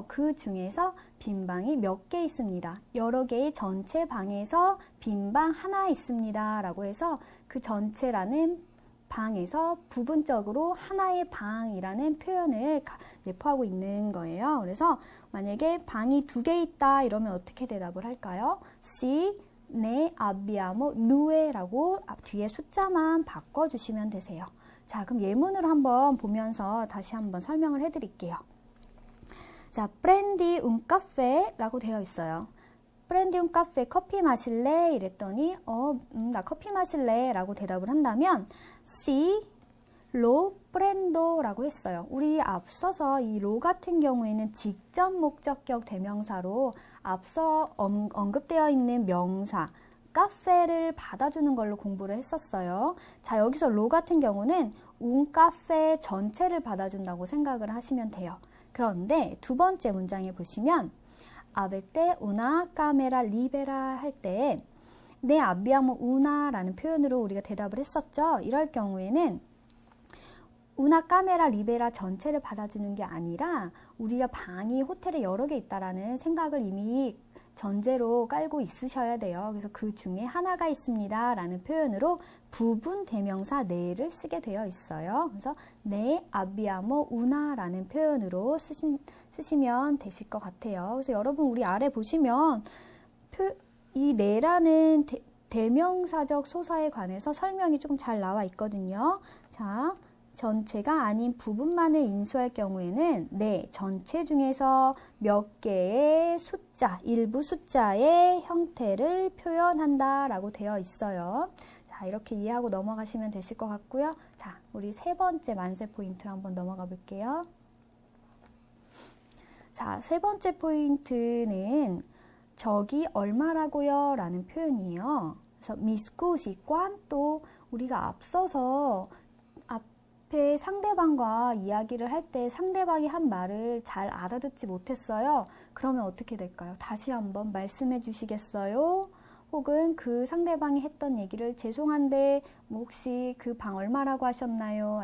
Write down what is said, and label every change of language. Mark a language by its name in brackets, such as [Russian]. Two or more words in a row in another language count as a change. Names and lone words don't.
[Korean] 그 중에서 빈 방이 몇 개 있습니다. 여러 개의 전체 방에서 빈 방 하나 있습니다. 라고 해서 그 전체라는 방에서 부분적으로 하나의 방이라는 표현을 내포하고 있는 거예요. 그래서 만약에 방이 두 개 있다 이러면 어떻게 대답을 할까요? [Italian] Si ne abbiamo due [Korean] 라고 뒤에 숫자만 바꿔주시면 되세요. 자, 그럼 예문으로 한번 보면서 다시 한번 설명을 해드릴게요. 자, [Italian] prendi un caffè 라고 되어 있어요. prendi un caffè, [Korean] 커피 마실래? 이랬더니 나 커피 마실래? 라고 대답을 한다면 [Italian] si lo prendo [Korean] 라고 했어요. 우리 앞서서 이 lo 같은 경우에는 직접 목적격 대명사로 앞서 언급되어 있는 명사 카페를 받아주는 걸로 공부를 했었어요. 자, 여기서 로 같은 경우는 [Italian] un caffè [Korean] 전체를 받아준다고 생각을 하시면 돼요. 그런데 두 번째 문장에 보시면 [Italian] avete una camera libera [Korean] 할 때 [Italian] ne abbiamo una [Korean] 라는 표현으로 우리가 대답을 했었죠. 이럴 경우에는 [Italian] una camera libera [Korean] 전체를 받아주는 게 아니라 우리가 방이 호텔에 여러 개 있다라는 생각을 이미 전제로 깔고 있으셔야 돼요. 그래서 그 중에 하나가 있습니다 라는 표현으로 부분 대명사 네를 쓰게 되어 있어요. 그래서 [Italian] ne abbiamo una [Korean] 라는 표현으로 쓰시면 되실 것 같아요. 그래서 여러분 우리 아래 보시면 이 네라는 대명사적 소사에 관해서 설명이 조금 잘 나와 있거든요. 자, 전체가 아닌 부분만을 인수할 경우에는 네, 전체 중에서 몇 개의 숫자, 일부 숫자의 형태를 표현한다 라고 되어 있어요. 자, 이렇게 이해하고 넘어가시면 되실 것 같고요. 자, 우리 세 번째 만세 포인트를 한번 넘어가 볼게요. 자, 세 번째 포인트는 저기 얼마라고요? 라는 표현이에요. 그래서 [Italian] mi scusi quanto [Korean] 우리가 앞서서 앞에 상대방과 이야기를 할 때 상대방이 한 말을 잘 알아듣지 못했어요. 그러면 어떻게 될까요? 다시 한번 말씀해 주시겠어요? 혹은 그 상대방이 했던 얘기를 죄송한데 뭐 혹시 그 방 얼마라고 하셨나요?